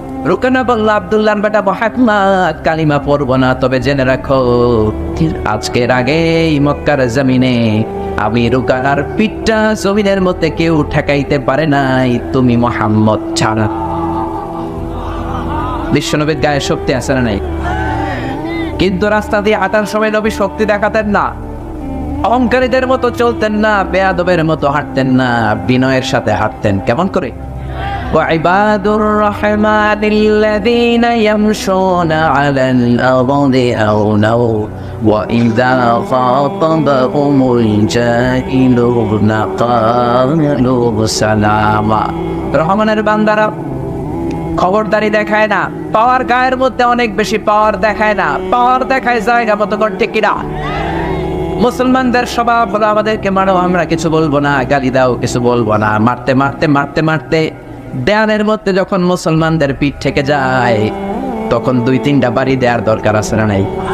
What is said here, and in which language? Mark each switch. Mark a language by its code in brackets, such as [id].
[bn] রুকানা বলল, আব্দুল্লাহর বেটা মুহাম্মদ কালিমা পড়বো না, তবে জেনে রাখো আজকের আগেই মক্কার জমিনে আমি রুকানার পিঠটা জমিনের মধ্যে কেউ ঠেকাইতে পারে নাই, তুমি মুহাম্মদ ছাড়া। বিশ্বনবীর গায়ে শক্তি আছে না নাই? কিন্তু রাস্তা দিয়ে হাঁটার সময় নবী শক্তি দেখাতেন না, অহংকারীদের মতো চলতেন না, বেয়াদবের মতো হাঁটতেন না, বিনয়ের সাথে হাঁটতেন। কেমন করে? [ar] وعباد الرحمن الذين يمشون على الأرض هونا وإذا خاطبهم الجاهلون قالوا سلاما। [bn] রহমানের বান্দারা খবরদারি দেখায় না, পাওয়ার গায়ের মধ্যে অনেক বেশি পাওয়ার দেখায় না, পাওয়ার দেখায় জায়গা মতো ঠিক কিনা? মুসলমানদের স্বভাব হলো, আমাদেরকে মারো, আমরা কিছু বলবো না, গালি দাও, কিছু বলবো না। মারতে মারতে মারতে মারতে দেয়ালের মধ্যে যখন মুসলমানদের পিঠ থেকে যায়, তখন 2-3টা বাড়ি দেওয়ার দরকার আছে না নাই?